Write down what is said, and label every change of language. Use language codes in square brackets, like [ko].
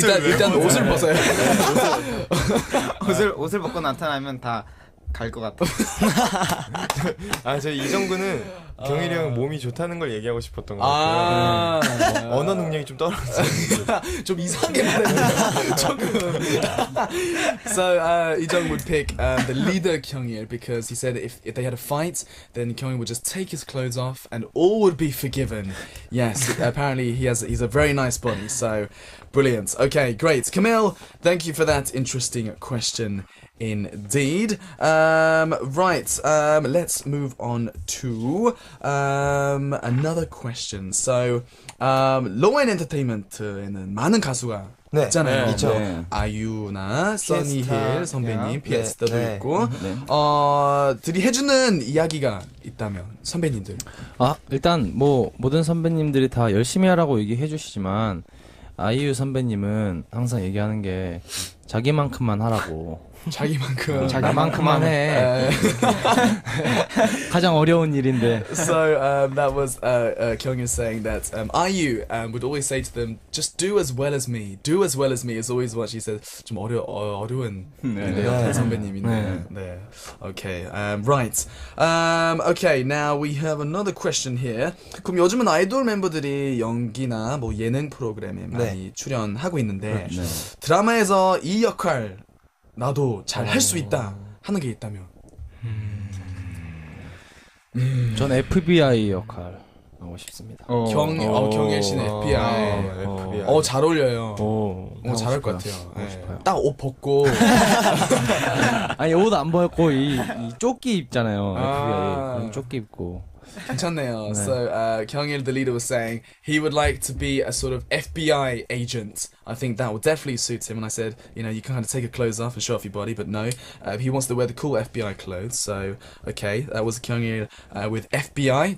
[ko] 일단 옷을 벗어요. 옷을 벗고 나타나면 다 갈 것 같아. 저 이정구는 경일이 형 몸이 좋다는 걸 얘기하고 싶었던 것 같아요. 언어 능력이 좀 떨어졌어요. 좀 이상하게 말했네요. 조금. [en] So Lee-jung would pick the leader Kyung-il because he said if they had a fight, then Kyung-il would just take his clothes off and all would be forgiven. Yes, apparently he's a very nice body. So brilliant. Okay, great. Camille, thank you for that interesting question. Indeed. Right. Let's move on to another question. So, [ko] 로우앤 엔터테인먼트에는 많은 가수가 있잖아요. 있죠. 네. 아이유나 써니힐 선배님, 네. 피에스타도 네. 있고, 들이 해주는 이야기가 있다면 선배님들. 일단 뭐 모든 선배님들이 다 열심히 하라고 얘기해 주시지만 아이유 선배님은 항상 얘기하는 게 자기만큼만 하라고. 자기만큼만 해. 가장 어려운 일인데. [en] So that was Kyung saying that IU would always say to them, just do as well as me. Do as well as me is always what she says. [ko] 좀 어려운 일인데요, 선배님인데. 네. [en] Okay. Right. Okay. Now we have another question here. [ko] 그럼 요즘은 아이돌 멤버들이 연기나 뭐 예능 프로그램에 많이 출연하고 있는데 드라마에서 이 역할 나도 잘 할 수 있다 하는 게 있다면 전 FBI 역할 하고 싶습니다. 경일 씨는 FBI. 잘 어울려요. 잘할 것 같아요. 딱 옷 벗고 아니 옷 안 벗고 이 조끼 입잖아요. FBI 조끼 입고. 괜찮네요. [en] So Kyung-il, the leader, was saying he would like to be a sort of FBI agent. I think that would definitely suit him. And I said, you can kind of take your clothes off and show off your body, but no, he wants to wear the cool FBI clothes. So okay, that was Kyung-il with FBI.